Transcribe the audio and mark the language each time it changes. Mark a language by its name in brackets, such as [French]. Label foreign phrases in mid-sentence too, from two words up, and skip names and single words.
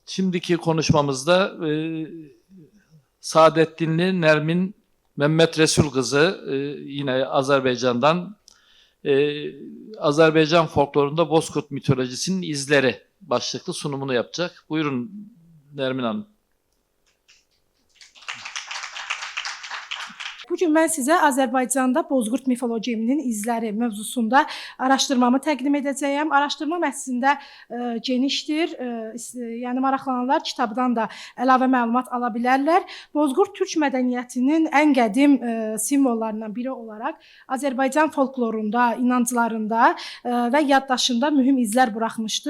[Turkish] Şimdiki konuşmamızda Saadettinli Nermin Mehmet Resul kızı yine Azerbaycan'dan Azerbaycan folklorunda Bozkurt mitolojisinin izleri başlıklı sunumunu yapacak. Buyurun Nermin Hanım. [Azerbaijani] Bugün mən sizə Azərbaycanda Bozkurt mifologiyasının izləri mövzusunda araşdırmamı təqdim edəcəyəm. Araşdırmam əslində genişdir. Yəni maraqlananlar kitabdan da əlavə məlumat ala bilərlər. Bozkurt türk mədəniyyətinin ən qədim simvollarından biri olaraq Azərbaycan folklorunda, inanclarında və yaddaşında mühüm izlər buraxmışdır.